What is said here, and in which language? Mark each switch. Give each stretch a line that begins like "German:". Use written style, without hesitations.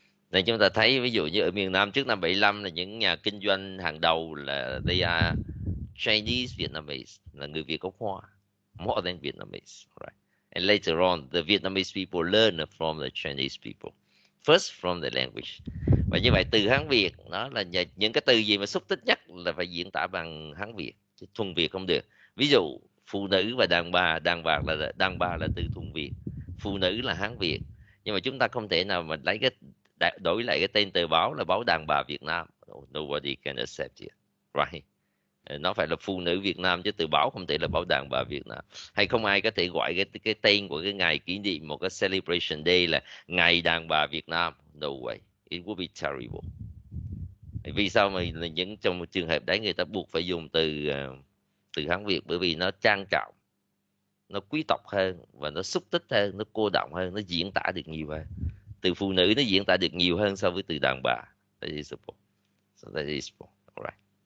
Vietnamese: Nên chúng ta thấy ví dụ như ở miền Nam trước năm 75 là những nhà kinh doanh hàng đầu là
English: they are Chinese Vietnamese,
Vietnamese: là người Việt gốc Hoa,
English: more than Vietnamese, right? And later on, the Vietnamese people learn from the Chinese people, first from the language.
Vietnamese: Và như vậy từ Hán Việt nó là những cái từ gì mà xúc tích nhất là phải diễn tả bằng Hán Việt, chứ thuần Việt không được. Ví dụ phụ nữ và đàn bà là từ thuần Việt, phụ nữ là Hán Việt, nhưng mà chúng ta không thể nào mà đổi lại cái tên tờ báo là báo đàn bà Việt Nam.
English: Nobody can accept it, right?
Vietnamese: Nó phải là phụ nữ Việt Nam chứ từ báo không thể là báo đàn bà Việt Nam. Hay không ai có thể gọi cái tên của cái ngày kỷ niệm một cái
English: celebration day
Vietnamese: là ngày đàn bà Việt Nam.
English: No way, it would be terrible.
Vietnamese: Vì sao mà những trong một trường hợp đấy người ta buộc phải dùng từ Hán Việt? Bởi vì nó trang trọng, nó quý tộc hơn, và nó xúc tích hơn, nó cô đọng hơn, nó diễn tả được nhiều hơn. Từ phụ nữ nó diễn tả được nhiều hơn so với từ đàn bà.
English: That is the point. So that is the point. Alright.